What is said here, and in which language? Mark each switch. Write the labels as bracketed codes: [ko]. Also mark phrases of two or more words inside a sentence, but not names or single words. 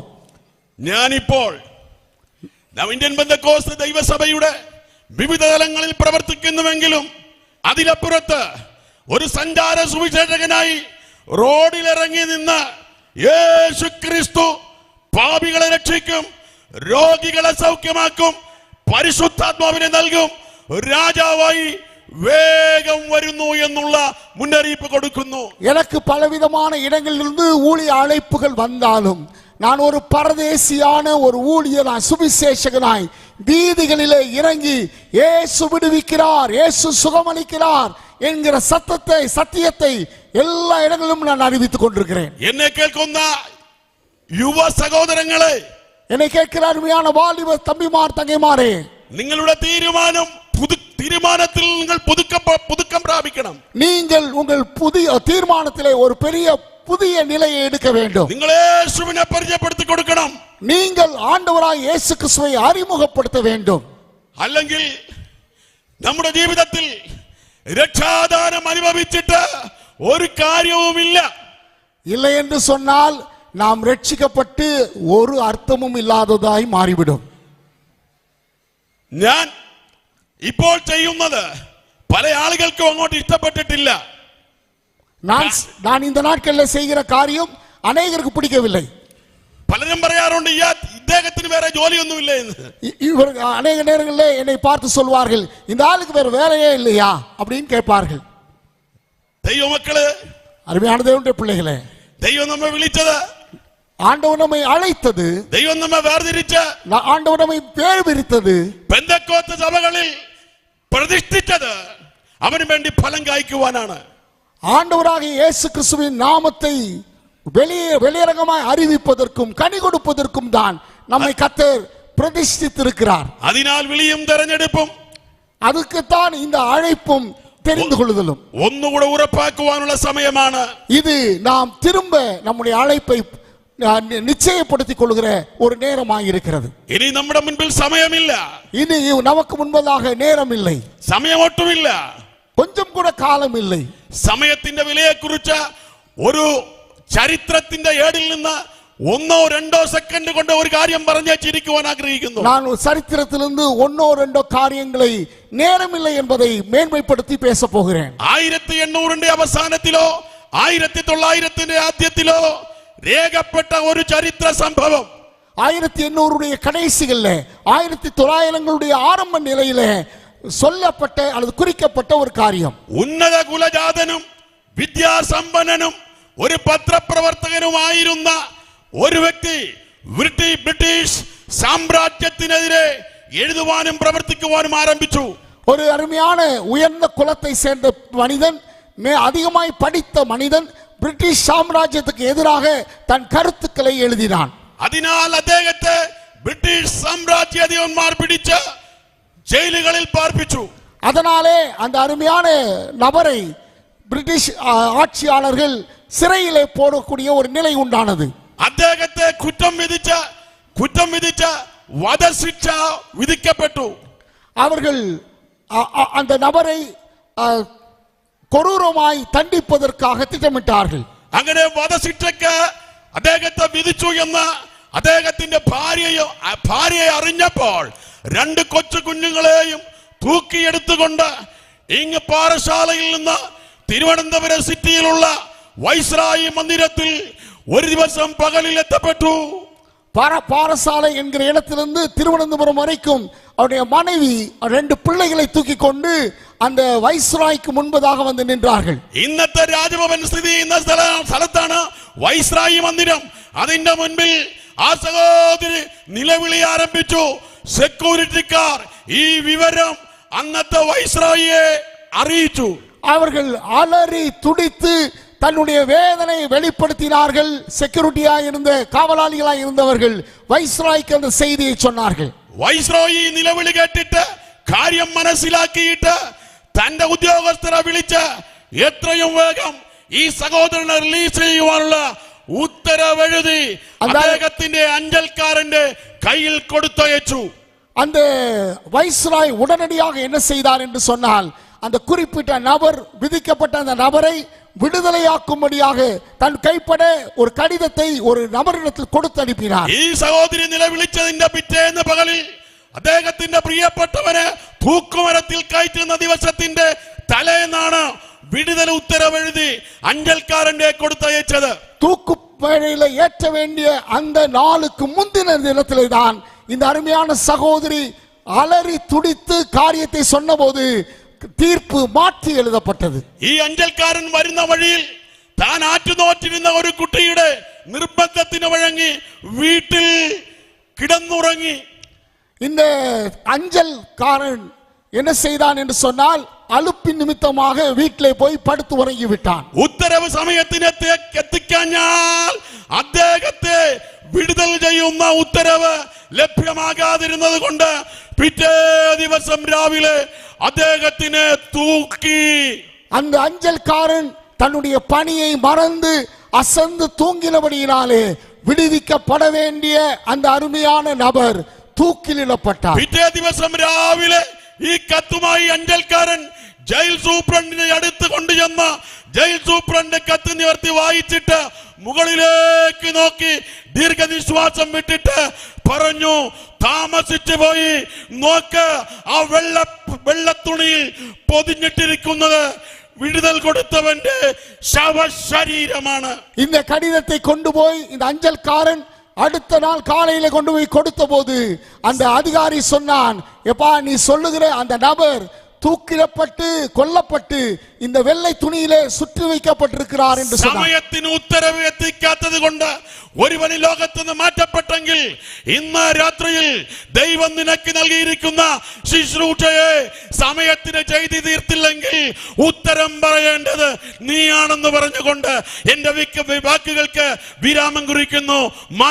[ml] ഞാനിപ്പോൾ ഇന്ത്യൻ പെന്തക്കോസ്ത് ദൈവസഭയുടെ വിവിധ തലങ്ങളിൽ പ്രവർത്തിക്കുന്നുവെങ്കിലും അതിലപ്പുറത്ത് ഒരു സഞ്ചാര സുവിശേഷകനായി റോഡിലിറങ്ങി നിന്ന് യേശുക്രിസ്തു പാപികളെ രക്ഷിക്കും, രോഗികളെ സൗഖ്യമാക്കും, പരിശുദ്ധാത്മാവിനെ നൽകും, രാജാവായി വേഗം വരുന്നു എന്നുള്ള മുന്നറിയിപ്പ് കൊടുക്കുന്നു. [ta] எனக்கு பலவிதமான இடங்களிலிருந்து ஊழிய அழைப்புகள் வந்தாலும் நான் ஒரு பரதேசியான ஒரு ஊழியனாய் சுவிசேஷகனாய் வீதிகளிலே இறங்கி இயேசு விடுவிக்கிறார், இயேசு சுகமளிக்கிறார் என்கிற சத்தியத்தை எல்லா இடங்களிலும் நான் அறிவித்துக் கொண்டிருக்கிறேன். [ml] എന്നെ കേൾക്കുന്ന യുവ സഹോദരങ്ങളെ, [ta] என்னை கேட்கிற அருமையான வாலிப தம்பிமார் தங்கைமாரே, [ml] നിങ്ങളുടെ തീരുമാനത്തിൽ നിങ്ങൾ പുതുക്കം പ്രാപിക്കണം. [ta] நீங்கள் உங்கள் புதிய தீர்மானத்திலே ஒரு பெரிய புதிய நிலையை எடுக்க வேண்டும். [ml] നിങ്ങൾ യേശുവിനെ പരിചയപ്പെടുത്തി കൊടുക്കണം. [ta] நீங்கள் ஆண்டவராய் இயேசு கிறிஸ்துவை அறிமுகப்படுத்த வேண்டும். [ml] അല്ലെങ്കിൽ നമ്മുടെ ജീവിതത്തിൽ രക്ഷാദാനം അനുഭവിച്ചിട്ട് ഒരു കാര്യവുമില്ല. [ta] இல்லை என்று சொன்னால் நாம் ரட்சிக்கப்பட்டு ஒரு அர்த்தமும் இல்லாததாய் மாறிவிடும். [ml] ഞാൻ ഇപ്പോൾ ചെയ്യുന്നത് പല ആളുകൾക്കും അങ്ങോട്ട് ഇഷ്ടപ്പെട്ടിട്ടില്ല. [ta] நான் இந்த நாட்களில் செய்கிற காரியம் அநேகருக்கு பிடிக்கவில்லை. [ml] പലരും പറയാറുണ്ട്, അദ്ദേഹത്തിന് വേറെ ജോലിയൊന്നുമില്ല എന്ന്. [ta] இவர் அநேக நேரங்களில் என்னை பார்த்து சொல்வார்கள், இந்த ஆளுக்கு வேற வேலையே இல்லையா அப்படின்னு கேட்பார்கள். [ml] ദൈവമക്കള്, [ta] அருமையான தேவனுடைய பிள்ளைகளே, [ml] ദൈവം നമ്മെ വിളിച്ചത്, [ta] ஆண்டவர் நம்மை அழைத்தது, [ml] ദൈവം നമ്മെ വേർതിരിച്ച, [ta] ஆண்டவர் நம்மை பேர் விரித்தது, [ml] പെന്തക്കോസ്ത് സഭകളിൽ പ്രതിഷ്ഠിച്ചത് അവന് വേണ്ടി ഫലം കായ്ക്കുവാനാണ്. [ta] ஆண்டவராகிய இயேசு கிறிஸ்துவின் நாமத்தை வெளியரங்கமாய் அறிவிப்பதற்கும் கனி கொடுப்பதற்கும் தான் நம்மை கர்த்தர் பிரதிஷ்ഠித்திருக்கிறார். [ml] അതിനാൽ വിളിയും തെരഞ്ഞെടുപ്പും [ta] அதுக்குத்தான் இந்த அழைப்பும் தெரிந்து கொள்ளுதலும் [ml] ഒന്നുകൂടെ ഉറപ്പാക്കുവാനുള്ള സമയമാണ്. [ta] இது நாம் திரும்ப நம்முடைய அழைப்பை நிச்சயப்படுத்திக் கொள்கிற ஒரு நேரமாக இருக்கிறது. [ml] ഇനി നമ്മുടെ മുൻപിൽ സമയമില്ല, [ta] இனி நமக்கு முன்பதாக நேரம் இல்லை, [ml] സമയം ഒട്ടുമില്ല, [ta] கொஞ்சம் கூட காலம் இல்லை. [ml] സമയത്തിന്റെ വിലയെക്കുറിച്ച് ഒരു ചരിത്രത്തിന്റെ ഏടിൽ നിന്ന് 1-2 സെക്കൻഡ് കൊണ്ട് ഒരു കാര്യം പറഞ്ഞു ചിരിക്കുവാൻ ആഗ്രഹിക്കുന്നു. [ta] நான் சரித்திரத்திலிருந்து 1-2 காரியங்களை நேரமில்லை என்பதை மேன்மைப்படுத்தி பேச போகிறேன். [ml] 1800 അവസാനത്തിലോ 1900 ആദ്യത്തിലോ രേഖപ്പെട്ട ഒരു ചരിത്ര സംഭവം, [ta] 1800 கடைசிகளில் 1900 ஆரம்ப நிலையில சொல்லப்பட்ட அல்லது குறிக்கப்பட்ட ஒரு காரியம். [ml] ഉന്നത കുലജാതനും വിദ്യാസമ്പന്നനും ഒരു പത്രപ്രവർത്തകനുമായിരുന്ന ഒരു വ്യക്തി ബ്രിട്ടീഷ് സാമ്രാജ്യത്തിനെതിരെ എഴുതുവാനും പ്രവർത്തിക്കുവാനും ആരംഭിച്ചു. [ta] ஒரு அருமையான உயர்ந்த குலத்தை சேர்ந்த மனிதன், அதிகமாய் படித்த மனிதன் பிரிட்டிஷ் சாம்ராஜ்யத்துக்கு எதிராக தன் கருத்துக்களை எழுதினான். [ml] അതിനാൽ അദ്ദേഹത്തെ ബ്രിട്ടീഷ് സാമ്രാജ്യാധിപന്മാർ പിടിച്ച് ജയിലുകളിൽ പാർപ്പിച്ചു. [ta] அதனாலே அந்த அருமையான நபரை பிரிட்டிஷ் ஆட்சியாளர்கள் சிறையிலே போடக்கூடிய ஒரு நிலை உண்டானது. [ml] അദ്ദേഹത്തെ കുറ്റം വിധിച്ച വധശിക്ഷ വിധിക്കപ്പെട്ടു. [ta] அவர்கள் அந்த நபரை கொடூரமாய் தண்டிப்பதற்காக திட்டமிட்டார்கள். [ml] അങ്ങനെ വധശിക്ഷയ്ക്ക് അദ്ദേഹത്തെ വിധിച്ചു എന്ന് അദ്ദേഹത്തിന്റെ ഭാര്യയെ അറിഞ്ഞപ്പോൾ 2 കൊച്ചു കുഞ്ഞുങ്ങളെയും തൂക്കിയെടുത്തുകൊണ്ട് ഇങ്ങ് പാറശാലയിൽ നിന്ന് തിരുവനന്തപുരം സിറ്റിയിലുള്ള വൈസ്രായി മന്ദിരത്തിൽ ഒരു ദിവസം പകലിൽ എത്തപ്പെട്ടു. [ta] பாரசாலை என்கிற இடத்திலிருந்து திருவனந்தபுரம் வரைக்கும் அவருடைய மனைவி 2 பிள்ளைகளை தூக்கி கொண்டு அந்த வைஸ்ராய்க்கு முன்பதாக வந்து நின்றார்கள். [ml] ഇന്നത്തെ രാജഭവൻ സ്ഥിതി ചെയ്യുന്ന സ്ഥലത്താണ് വൈസ്രായി മന്ദിരം. അതിന്റെ മുൻപിൽ ആ സഹോദരി നിലവിളി ആരംഭിച്ചു. സെക്യൂരിറ്റിക്കാർ ഈ വിവരം അന്നത്തെ വൈസ്രായിയെ അറിയിച്ചു. [ta] அவர்கள் அலறி துடித்து தன்னுடைய வேதனை வெளிப்படுத்தினார்கள். செக்யூரிட்டியாக இருந்த காவலாளிகளாக இருந்தவர்கள் வைஸ்ராய்க்கு அந்த செய்தியை சொன்னார்கள். [ml] വൈസ്രോയി നിലവിളി കേട്ടിട്ട് കാര്യം മനസ്സിലാക്കിയിട്ട് തന്റെ ഉദ്യോഗസ്ഥരെ വിളിച്ച് എത്രയും വേഗം ഈ സഹോദരനെ റിലീസ് ചെയ്യുവാനുള്ള ഉത്തരവെഴുതി അദ്ദേഹത്തിന്റെ അഞ്ചൽക്കാരന്റെ കയ്യിൽ കൊടുത്തയച്ചു. [ta] அந்த வைஸ்ராய் உடனடியாக என்ன செய்தார் என்று சொன்னால், அந்த குறிப்பிட்ட நபர், விதிக்கப்பட்ட அந்த நபரை விடுதலையாக்கும்படியாக தன் கைப்பட ஒரு கடிதத்தை ஒரு நபரிடத்தில் கொடுத்து அனுப்பினார். [ml] ഈ സഹോദരി നിലവിളിച്ചതിന്റെ പിറ്റേന്ന് പകലിൽ അദ്ദേഹത്തിന്റെ പ്രിയപ്പെട്ടവനെ തൂക്കുമരത്തിൽ കയറ്റുന്ന ദിവസത്തിന്റെ തലേന്നാണ് വിടുതൽ ഉത്തരവെഴുതി അഞ്ചൽക്കാരന്റെ കൊടുത്തയച്ചു. [ta] தூக்குப்பேழையில ஏற்ற வேண்டிய அந்த நாளுக்கு முந்தின தினத்திலே தான் இந்த அருமையான சகோதரி அலறி துடித்து காரியத்தை சொன்னபோது தீர்ப்பு மாற்றி எழுதப்பட்டது. [ml] ഈ അഞ്ചൽക്കാരൻ വരുന്ന വഴിയിൽ താൻ ആറ്റുനോറ്റിരുന്ന ഒരു കുട്ടിയുടെ നിർബന്ധത്തിന് വഴങ്ങി വീട്ടിൽ കിടന്നുറങ്ങി. [ta] இந்த அஞ்சல்காரன் என்ன செய்தான் என்று சொன்னால், அலுப்பின் நிமித்தமாக வீட்டிலே போய் படுத்து உறங்கி விட்டான். [ml] ഉത്തരവ് സമയത്തിന് എത്തിക്കഴിഞ്ഞാൽ അദ്ദേഹത്തെ വിടുതൽ ചെയ്യുന്ന ഉത്തരവ് ലഭ്യമാകാതിരുന്നത് കൊണ്ട് പിറ്റേ ദിവസം രാവിലെ അദ്ദേഹത്തിനെ തൂക്കി. [ta] அந்த அஞ்சல்காரன் தன்னுடைய பணியை மறந்து அசந்து தூங்கினபடியினாலே விடுவிக்கப்பட வேண்டிய அந்த அருமையான நபர் தூக்கிலிடப்பட்டார். [ml] പിറ്റേ ദിവസം രാവിലെ ഈ കത്തുമായി അഞ്ചൽക്കാരൻ ജയിൽ സൂപ്രണ്ടിനെ അടുത്ത് കൊണ്ടുചെന്ന് ജയിൽ സൂപ്രണ്ട് കത്ത് നിവർത്തി വായിച്ചിട്ട് മുകളിലേക്ക് നോക്കി ദീർഘനിശ്വാസം വിട്ടിട്ട് പറഞ്ഞു, താമസിച്ചു പോയി, നോക്ക്, ആ വെള്ളത്തുണിയിൽ പൊതിഞ്ഞിട്ടിരിക്കുന്നത് വിടുതൽ കൊടുത്തവന്റെ ശവശരീരമാണ്. [ta] இந்த கடிதத்தை கொண்டு போய் இந்த அஞ்சல்காரன் அடுத்த நாள் காலையில கொண்டு போய் கொடுத்த போது அந்த அதிகாரி சொன்னான், எப்பா நீ சொல்லுகிற அந்த நபர் தூக்கிடப்பட்டு கொல்லப்பட்டு இந்த வெள்ளை துணியிலே சுற்றி வைக்கப்பட்டிருக்கிறார் என்று சொன்னார். [ml] സമയത്തിന് ഉത്തരവ് എത്തിക്കാത്തത് കൊണ്ട് ഒരുവൻ ഈ ലോകത്ത് നിന്ന് മാറ്റപ്പെട്ടെങ്കിൽ ഇന്ന് രാത്രിയിൽ ദൈവം നിനക്ക് നൽകിയിരിക്കുന്ന ശുശ്രൂഷയെ സമയത്തിന് ചെയ്തു തീർത്തില്ലെങ്കിൽ ഉത്തരം പറയേണ്ടത് നീയാണെന്ന് പറഞ്ഞുകൊണ്ട് എന്റെ വാക്കുകൾക്ക് വിരാമം കുറിക്കുന്നു.